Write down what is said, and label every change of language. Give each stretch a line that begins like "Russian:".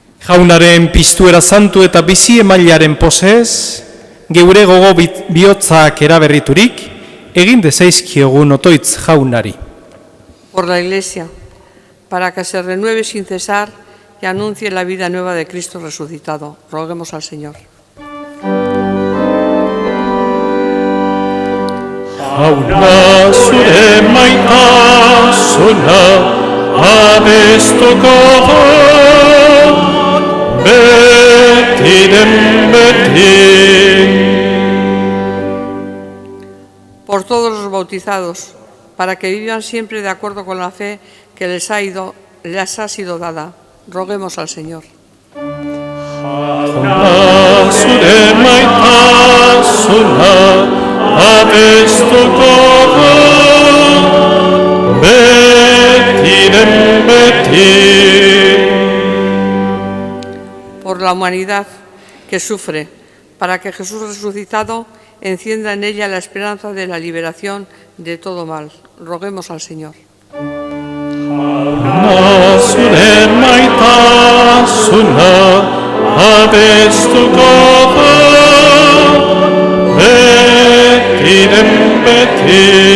Basque: Jaunaren piztuera santu eta bizi emailaren posez, geure gogo bihotzak eraberriturik, egin dezaizkiogun otoitz jaunari.
Spanish: Por la Iglesia, para que se renueve sin cesar y anuncie la vida nueva de Cristo resucitado. Roguemos al Señor.
Basque: Jauna zure maitasuna abestuko dut, betiren beti.
Spanish: Por todos los bautizados, para que vivan siempre de acuerdo con la fe que les ha sido dada. Roguemos al Señor.
Basque: Jauna zure maitasuna abestuko dut, betiren beti.
Spanish: Por la humanidad que sufre, para que Jesús resucitado encienda en ella la esperanza de la liberación de todo mal. Roguemos al Señor.
Basque: Jauna zure maitasuna abestuko dut, betiren beti.